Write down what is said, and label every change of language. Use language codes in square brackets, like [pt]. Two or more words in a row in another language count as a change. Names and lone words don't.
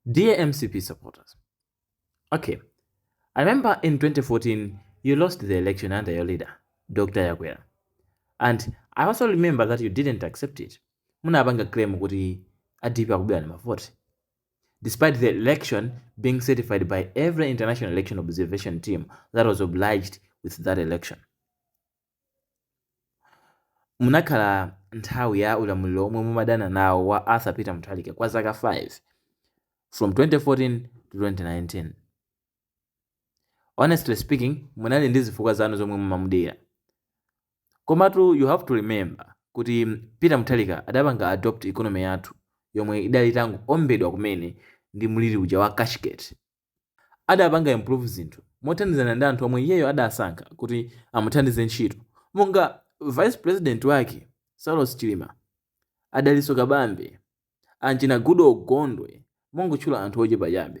[en] Dear MCP supporters, okay, I remember in 2014 you lost the election under your leader, Dr. Chakwera, and I also remember that you didn't accept it. [ny] Munabanga claim kuti adipa akubera ni mavoti. [en] Despite the election being certified by every international election observation team that was obliged with that election. [ny] Munakhala nthawi ya ulamuliro omwe mumadana nawo wa Arthur Peter Mutharika kwa zaka 5 [en] from 2014 to 2019. Honestly speaking, [ny] munali ndi zifukwa zanu zomwe mumamudera. Komatu [en] you have to remember [ny] kuti Peter Mutharika adapanga [en] adopt economy [ny] yathu yomwe idali tangu ombedwa kumene ndi muliri uja wa cashgate. Adapanga improve zinthu mothandizana ndi anthu omwe iyeyo adasankha kuti amuthandize ntchito, monga [en] vice president [ny] wake Lazarus Chakwera adalinso kabambe, anchina Gudo Ogondwe mongotchula anthu ochepa chabe.